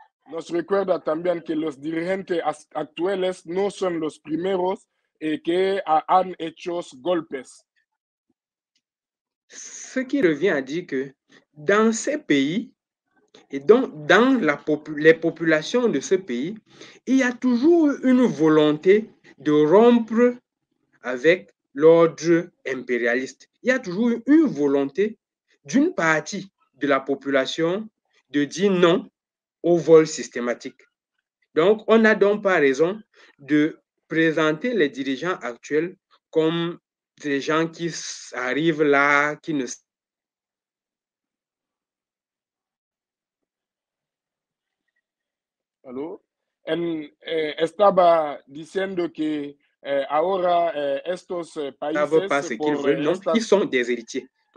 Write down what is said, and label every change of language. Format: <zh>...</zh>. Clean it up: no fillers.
<es>nos recuerda también que los dirigentes actuales no son los primeros que han hecho golpes.</es> <fr>Ce qui revient à dire que dans ces pays, et donc dans les populations de ce pays, il y a toujours une volonté de rompre avec l'ordre impérialiste. Il y a toujours une volonté d'une partie de la population de dire non au vol systématique. Donc, on n'a donc pas raison de présenter les dirigeants actuels comme des gens qui arrivent là, qui ne...</fr> <es>¿Aló? Estaba diciendo que ahora estos países...</es> <fr>pas ce qu'ils veulent, non, ils sont des héritiers.</fr>